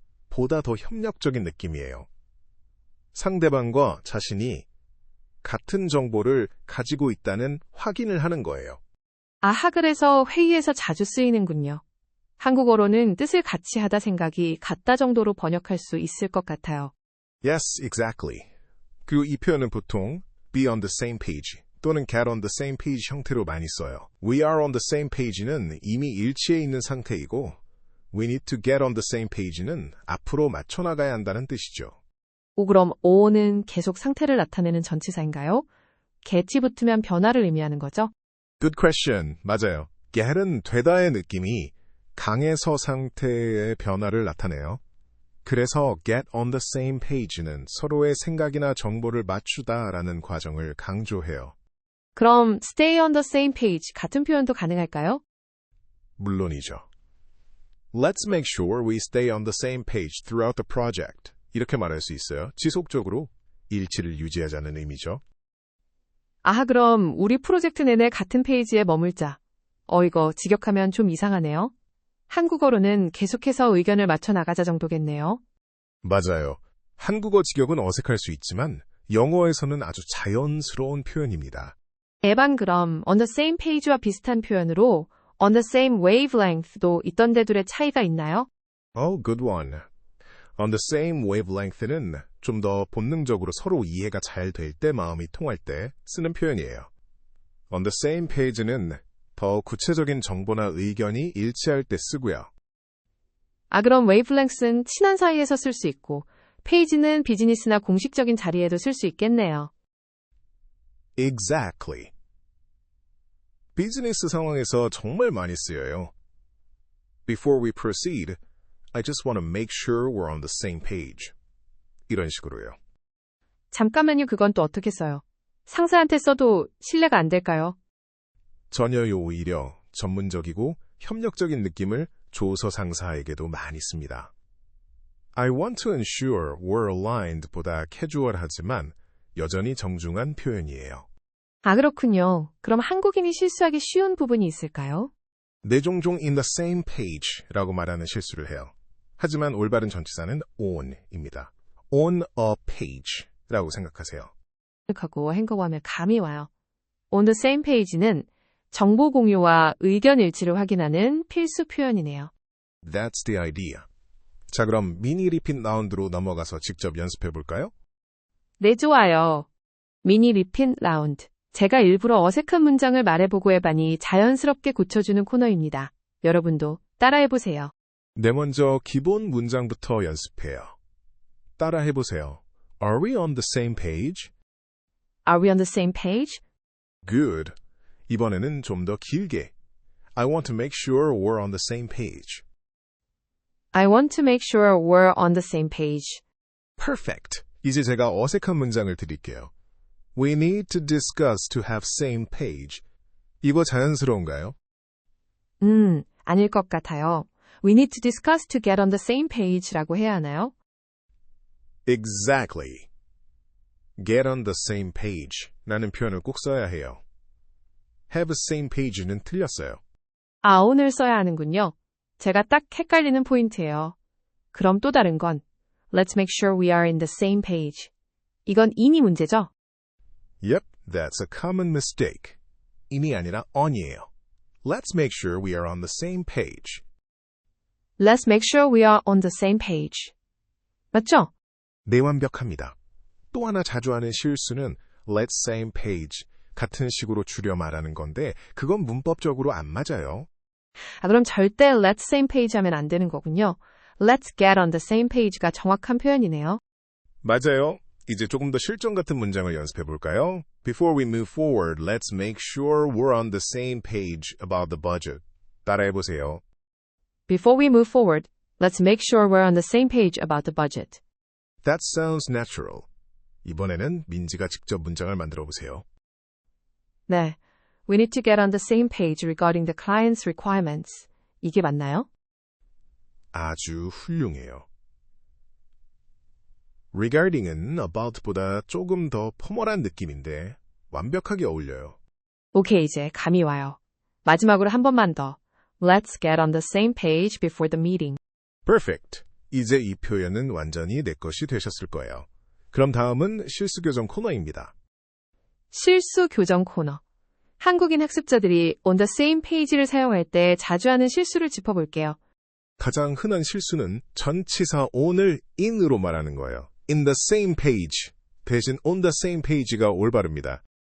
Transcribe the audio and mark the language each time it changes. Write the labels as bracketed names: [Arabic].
[Korean] 보다 더 협력적인 느낌이에요. 상대방과 자신이 같은 정보를 가지고 있다는 확인을 하는 거예요. 아하, 그래서 회의에서 자주 쓰이는군요. 한국어로는 뜻을 같이 하다 생각이 같다 정도로 번역할 수 있을 것 같아요. [English] Yes, exactly. [Korean] 그리고 이 표현은 보통 [English] be on the same page [Korean] 또는 [English] get on the same page [Korean] 형태로 많이 써요. [English] We are on the same page는 [Korean] 이미 일치해 있는 상태이고 [English] we need to get on the same page는 [Korean] 앞으로 맞춰 나가야 한다는 뜻이죠. 오, 그럼 o는 계속 상태를 나타내는 전치사인가요? get이 붙으면 변화를 의미하는 거죠? [English] Good question. [Korean] 맞아요. get은 되다의 느낌이 강해서 상태의 변화를 나타내요. 그래서 [English] get on the same page [Korean] 는 서로의 생각이나 정보를 맞추다라는 과정을 강조해요. 그럼 [English] stay on the same page [Korean] 같은 표현도 가능할까요? 물론이죠. [English] Let's make sure we stay on the same page throughout the project. [Korean] 이렇게 말할 수 있어요. 지속적으로 일치를 유지하자는 의미죠. 아하, 그럼 우리 프로젝트 내내 같은 페이지에 머물자. 이거 직역하면 좀 이상하네요. 한국어로는 계속해서 의견을 맞춰 나가자 정도겠네요. 맞아요. 한국어 직역은 어색할 수 있지만 영어에서는 아주 자연스러운 표현입니다. 에반, 그럼 [English] on the same page [Korean] 와 비슷한 표현으로 [English] on the same wavelength [Korean] 도 있던 데둘의 차이가 있나요? [English] Oh, good one. On the same wavelength [Korean] 는 좀 더 본능적으로 서로 이해가 잘 될 때, 마음이 통할 때 쓰는 표현이에요. [English] On the same page [Korean] 는 더 구체적인 정보나 의견이 일치할 때 쓰고요. 아, 그럼 wavelength는 친한 사이에서 쓸 수 있고 페이지는 비즈니스나 공식적인 자리에도 쓸 수 있겠네요. [English] Exactly. [Korean] 비즈니스 상황에서 정말 많이 쓰여요. [English] Before we proceed, I just want to make sure we're on the same page. [Korean] 이런 식으로요. 잠깐만요, 그건 또 어떻게 써요? 상사한테 써도 신뢰가 안 될까요? 전혀요, 오히려 전문적이고 협력적인 느낌을 조서 상사에게도 많이 씁니다. [English] I want to ensure we're aligned [Korean] 보다 캐주얼하지만 여전히 정중한 표현이에요. 아, 그렇군요. 그럼 한국인이 실수하기 쉬운 부분이 있을까요? 네, 종종 [English] in the same page [Korean] 라고 말하는 실수를 해요. 하지만 올바른 전치사는 on입니다. [English] On a page [Korean] 라고 생각하세요. 하고 행거하면 감이 와요. [English] On the same page [Korean] 는 정보 공유와 의견 일치를 확인하는 필수 표현이네요. [English] That's the idea. [Korean] 자, 그럼 미니 리핏 라운드로 넘어가서 직접 연습해 볼까요? 네, 좋아요. 미니 리핏 라운드. 제가 일부러 어색한 문장을 말해보고 해봤니 자연스럽게 고쳐주는 코너입니다. 여러분도 따라해보세요. 네, 먼저 기본 문장부터 연습해요. 따라해보세요. [English] Are we on the same page? Are we on the same page? Good. [Korean] 이번에는 좀 더 길게. [English] I want to make sure we're on the same page. I want to make sure we're on the same page. Perfect. [Korean] 이제 제가 어색한 문장을 드릴게요. [English] We need to discuss to have same page. [Korean] 이거 자연스러운가요? 아닐 것 같아요. [English] We need to discuss to get on the same page [Korean] 라고 해야 하나요? [English] Exactly. Get on the same page [Korean] 라는 표현을 꼭 써야 해요. [English] Have a same page [Korean] 는 틀렸어요. 아, 오늘 써야 하는군요. 제가 딱 헷갈리는 포인트예요. 그럼 또 다른 건 [English] Let's make sure we are in the same page. [Korean] 이건 in이 문제죠? [English] Yep, that's a common mistake. [Korean] in이 아니라 on이에요. [English] Let's make sure we are on the same page. Let's make sure we are on the same page. [Korean] 맞죠? 네, 완벽합니다. 또 하나 자주 하는 실수는 [English] let's same page [Korean] 같은 식으로 줄여 말하는 건데 그건 문법적으로 안 맞아요. 그럼 절대 [English] let's same page [Korean] 하면 안 되는 거군요. [English] Let's get on the same page [Korean] 가 정확한 표현이네요. 맞아요. 이제 조금 더 실전 같은 문장을 연습해 볼까요? [English] Before we move forward, let's make sure we're on the same page about the budget. [Korean] 따라해 보세요. [English] Before we move forward, let's make sure we're on the same page about the budget. That sounds natural. [Korean] 이번에는 민지가 직접 문장을 만들어 보세요. 네. [English] We need to get on the same page regarding the client's requirements. [Korean] 이게 맞나요? 아주 훌륭해요. regarding은 about보다 조금 더 포멀한 느낌인데 완벽하게 어울려요. 오케이, 이제 감이 와요. 마지막으로 한 번만 더. [English] Let's get on the same page before the meeting. Perfect. [Korean] 이제 이 표현은 완전히 내 것이 되셨을 거예요. 그럼 다음은 실수 교정 코너입니다. 실수 교정 코너. 한국인 학습자들이 [English] on the same page [Korean] 를 사용할 때 자주 하는 실수를 짚어볼게요. 가장 흔한 실수는 전치사 on을 in으로 말하는 거예요. [English] in the same page [Korean] 대신 [English] on the same page [Korean] 가 올바릅니다.